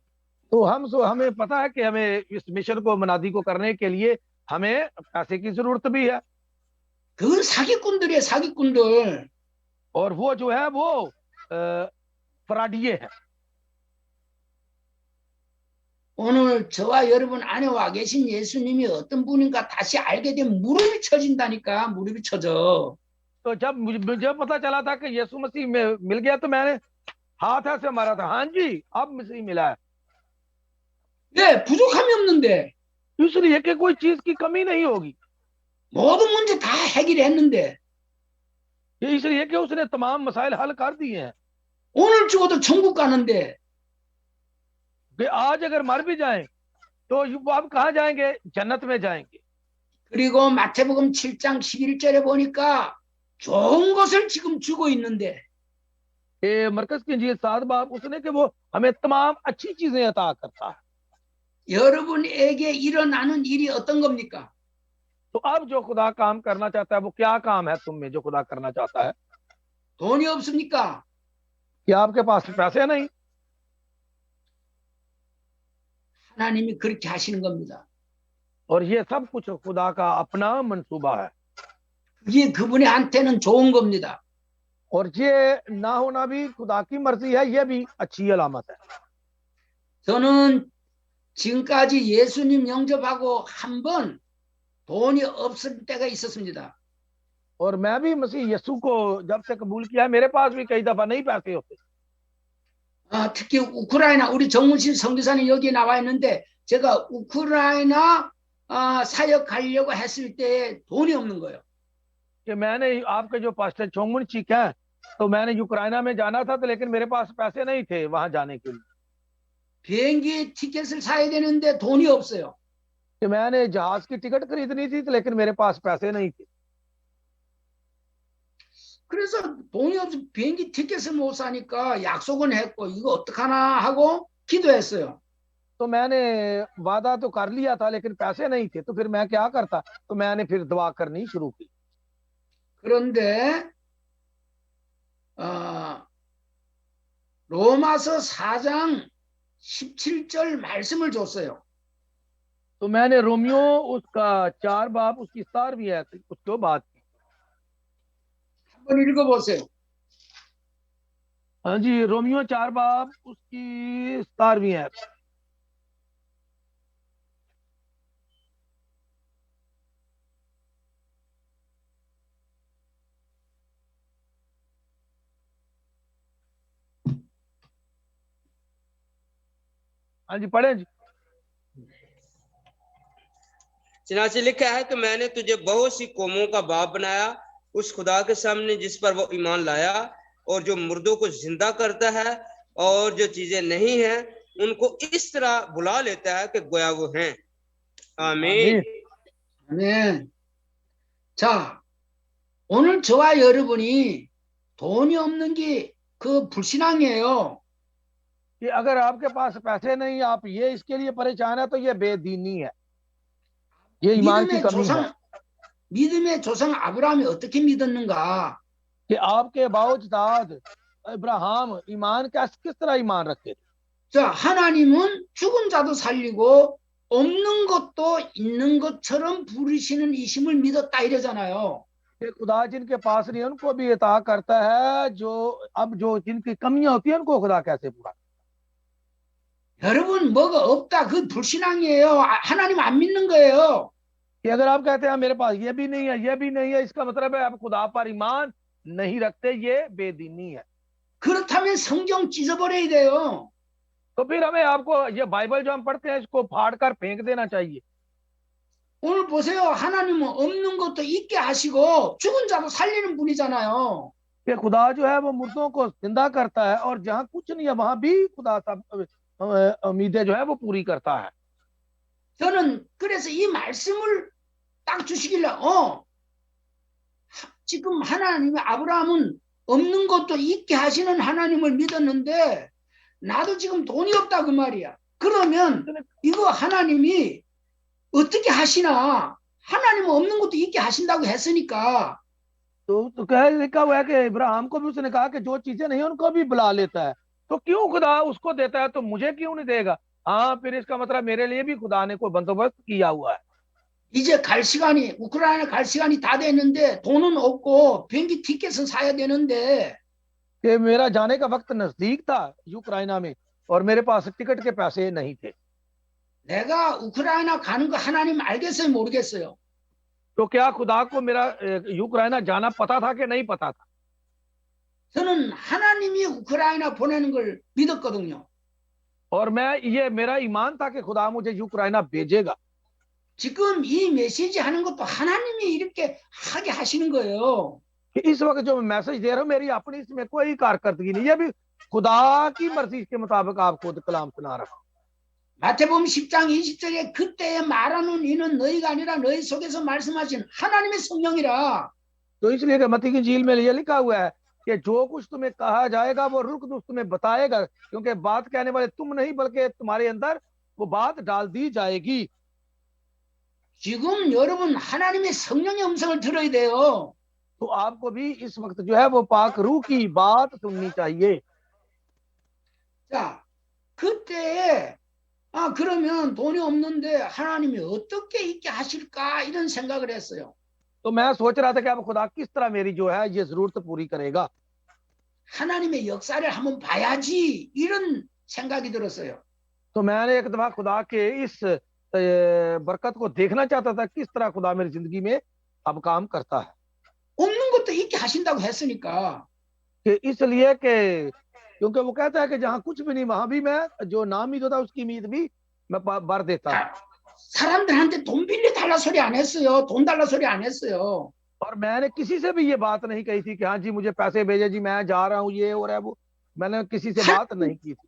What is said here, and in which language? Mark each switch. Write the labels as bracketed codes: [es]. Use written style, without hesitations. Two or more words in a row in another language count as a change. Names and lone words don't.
[ur] تو ہمیں پتا ہے کہ ہمیں اس مشن کو، منادی کو کرنے کے لیے ہمیں پیسے کی ضرورت بھی ہے. [ko] 그건 사기꾼들이에요, 사기꾼들. [ur] اور وہ جو ہے وہ فراڈیے ہے. [ko] 오늘 저와 여러분 안에 와 계신 예수님이 어떤 분인가 다시 알게 되면 무릎이 쳐진다니까, 무릎이 쳐져. [ur] تو جب مجھے پتا چلا تھا کہ یسوع مسیح مل گیا تو میں نے ہاتھ ایسے مارا تھا، ہاں جی اب مسیح ملا ہے. [ko] 왜? 부족함이 없는데. [ur] اس لیے کہ کوئی چیز کی کمی نہیں ہوگی, [ko] 모든 문제 다 해결했는데. [ur] یہ اس لیے کہ اس نے تمام مسائل حل کر دیے ہیں. [ko] 오늘 죽어도 천국 가는데. [ur] کہ آج اگر مر بھی جائیں تو وہ اب کہاں جائیں گے? جنت میں جائیں گے. [ko] 그리고 마태복음 7장 11절에 보니까 좋은 것을 지금 주고 있는데. [ur] یہ مرکز کی انجیل 7 باب اس نے کہ وہ ہمیں تمام اچھی چیزیں عطا کرتا ہے. [ko] 여러분에게 일어나는 일이 어떤 겁니까? [ur] تو اب جو خدا کام کرنا چاہتا ہے وہ کیا کام ہے تم میں جو خدا کرنا چاہتا ہے? [ko] 돈이 없습니까? [ur] کیا آپ کے پاس پیسے نہیں? [ko] 하나님이 그렇게 하시는 겁니다. [ur] اور یہ سب کچھ خدا کا اپنا منصوبہ ہے. [ko] 그게 그분한테는 좋은 겁니다. [ur] اور یہ نہ ہونا بھی خدا کی مرضی ہے، یہ بھی اچھی علامت ہے. [ko] 저는 지금까지 예수님 영접하고 한 번 돈이 없을 때가 있었습니다. [ur] اور میں بھی مسیح یسوع کو جب سے قبول کیا ہے، میرے پاس بھی کئی دفعہ نہیں پیسے ہوتے. [ko] 특히 우크라이나 우리 정문신 선교사님 여기 나와 있는데 제가 우크라이나 사역하려고 했을 때 돈이 없는 거예요. [ur] کہ میں نے آپ کے جو پاسٹر چونگمن چیک ہیں تو میں نے یوکرائنا میں جانا تھا، تو لیکن میرے پاس پیسے نہیں تھے وہاں جانے کے لیے. [ko] 비행기 티켓을 사야 되는데 돈이 없어요. [ur] کہ میں نے جہاز کی ٹکٹ خریدنی تھی تو لیکن میرے پاس پیسے نہیں تھے. [ko] 그래서 돈이 없어 비행기 티켓을 못 사니까 약속은 했고 이거 어떡하나 하고 기도했어요. [ur] تو میں نے وعدہ تو کر لیا تھا لیکن پیسے نہیں تھے، تو پھر میں کیا کرتا? تو میں نے پھر دعا کرنی شروع کی. [ko] 그런데 로마서 4장 17절 말씀을 줬어요. [ur] تو میں نے رومیو اس کا 4 باب اس کی 17ویں ہے اس کو بات کی. [ko] 한번 읽어보세요. [ur] ہاں جی، رومیو 4 باب اس کی 17ویں ہے. ہاں جی پڑھے جی. چنانچہ لکھا ہے کہ میں نے تجھے بہت سی قوموں کا باپ بنایا اس خدا کے سامنے جس پر وہ ایمان لایا اور جو مردوں کو زندہ کرتا ہے اور جو چیزیں نہیں ہیں ان کو اس طرح بلا لیتا ہے کہ گویا وہ ہیں. आमीन। [ko] 아멘. 자, 오늘 저와 여러분이 돈이 없는 게 그 불신앙이에요. [ur] کہ اگر آپ کے پاس پیسے نہیں، آپ یہ اس کے لیے پریشان ہے تو یہ بے دینی ہے، یہ ایمان کی کمی ہے. [ko] 믿음의 조상 아브라함이 어떻게 믿었는가? [ur] کہ آپ کے آباؤاجداد ابراہیم ایمان کس طرح ایمان رکھتے تھے? [ko] 자, 하나님은 죽은 자도 살리고 없는 것도 있는 것처럼 부르시는 이심을 믿었다 이러잖아요. [ur] کہ خدا جن کے پاس نہیں ان کو بھی عطا کرتا ہے، جو جن کی کمیاں ہوتی ہے ان کو خدا کیسے پورا? [ko] 여러분 뭐가 없다 그 불신앙이에요. 하나님 안 믿는 거예요. [ur] کہ اگر آپ کہتے ہیں میرے پاس یہ بھی نہیں ہے، یہ بھی نہیں ہے، اس کا مطلب ہے آپ خدا پر ایمان نہیں رکھتے، یہ بے دینی ہے. [ko] 그렇다면 성경 찢어버려야 돼요. [ur] تو پھر ہمیں آپ کو یہ بائبل جو ہم پڑھتے ہیں اس کو پھاڑ کر پھینک دینا چاہیے. [ko] 오늘 보세요. 하나님은 없는 것도 있게 하시고 죽은 자도 살리는 분이잖아요. [ur] کہ خدا جو ہے وہ مردوں کو زندہ کرتا ہے اور جہاں کچھ نہیں ہے وہاں بھی خدا سب امیدیں جو ہے وہ پوری کرتا ہے. [ko] 저는 그래서 이 말씀을 딱 주시길래 지금 하나님이 아브라함은 없는 것도 있게 하시는 하나님을 믿었는데 나도 지금 돈이 없다 그 말이야. 그러면 이거 하나님이 어떻게 하시나? 하나님은 없는 것도 있게 하신다고 했으니까 [ur] تو کہہ لکھا ہوا ہے کہ ابراہیم کو بھی اس نے کہا کہ جو چیزیں نہیں ان کو بھی بلا لیتا ہے، تو کیوں خدا اس کو دیتا ہے تو مجھے کیوں نہیں دے گا? ہاں، پھر اس کا مطلب میرے لیے بھی خدا نے کوئی بندوبست کیا ہوا ہے. [ko] 이제 갈 시간이 우크라이나 갈 시간이 다 됐는데 돈은 없고 비행기 티켓은 사야 되는데 [ur] کہ میرا جانے کا وقت نزدیک تھا یوکرائنا میں، اور میرے پاس ٹکٹ کے پیسے نہیں تھے. [ko] 내가 우크라이나 가는 거 하나님 알겠어요, 모르겠어요? [ur] تو کیا خدا کو میرا یوکرائنا جانا پتا تھا کہ نہیں پتا تھا? [ko] 저는 하나님이 우크라이나 보내는 걸 믿었거든요. [ur] اور میں، یہ میرا ایمان تھا کہ خدا مجھے یوکرائنا بھیجے گا. [ko] 지금 이 메시지 하는 것도 하나님이 이렇게 하게 하시는 거예요. [ur] کہ اس وقت جو میں میسج دے رہا ہوں میری اپنی اس میں کوئی کارکردگی نہیں، یہ بھی خدا کی مرضی کے مطابق آپ کو کلام سنا رہا ہوں. [ko] 마태복음 10장 20절에 그때에 말하는 이는 너희가 아니라 너희 속에서 말씀하신 하나님의 성령이라. [ur] تو اس لیے کہ متی کی انجیل میں یہ لکھا ہوا ہے کہ جو کچھ تمہیں کہا جائے گا وہ روح قدس تمہیں بتائے گا، کیونکہ بات کہنے والے تم نہیں بلکہ تمہارے اندر وہ بات ڈال دی جائے گی. [ko] 지금 여러분 하나님의 성령의 음성을 들어야 돼요. [ur] تو آپ کو بھی اس وقت جو ہے وہ پاک روح کی بات سننی چاہیے. [ko] 자, 그때에 그러면 돈이 없는데 하나님이 어떻게 있게 하실까 이런 생각을 했어요. [ur] تو میں سوچ رہا تھا کہ اب خدا کس طرح میری جو ہے یہ ضرورت پوری کرے گا. [ko] 하나님의 역사를 한번 봐야지 이런 생각이 들었어요. [ur] تو میں نے ایک دفعہ خدا کے اس برکت کو دیکھنا چاہتا تھا، کس طرح خدا میری زندگی میں اب کام کرتا ہے. [ko] 없는 것도 있게 하신다고 했으니까. [ur] کہ اس لیے کہ کیونکہ وہ کہتا ہے کہ جہاں کچھ بھی نہیں وہاں بھی میں جو ناامید ہوتا ہے اس کی امید بھی میں بھر دیتا ہوں. [ko] 사람들한테 돈 빌려 달라 소리 안 했어요. 돈 달라 소리 안 했어요. [ur] اور میں نے کسی سے بھی یہ بات نہیں کہی تھی کہ ہاں جی مجھے پیسے بھیجے جی میں جا رہا ہوں یہ اور ہے وہ، میں نے کسی سے بات نہیں کی تھی.